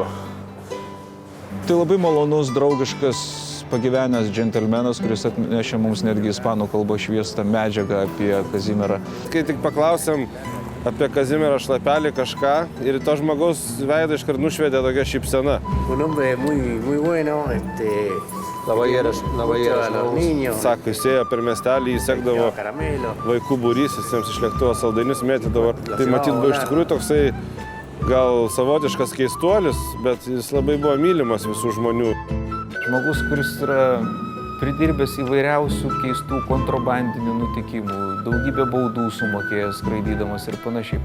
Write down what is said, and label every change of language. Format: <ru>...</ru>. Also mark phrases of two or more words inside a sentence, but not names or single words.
<lt>Tai labai malonus, draugiškas, pagyvenęs džentelmenas, kuris atnešė mums netgi ispanų kalbos šviestą medžiagą apie Kazimierą. Kai tik paklausėm apie Kazimierą Šlapelį kažką ir to žmogaus veidą iškart nušvedė tokia šypsena.</lt> <es>Un hombre muy bueno, Lavajeras</es> <lt>Sako, jis ėjo per miestelį, jis sekdavo vaikų būrys, visiems iš lėktuvo saldainius mėtydavo. Tai matyt buvo iš tikrųjų toksai gal savotiškas keistuolis, bet jis labai buvo mylimas visų žmonių. Žmogus, kuris yra pridirbęs įvairiausių keistų kontrabandinių nutikimų, daugybę baudų sumokėjęs skraidydamas ir panašiai.</lt>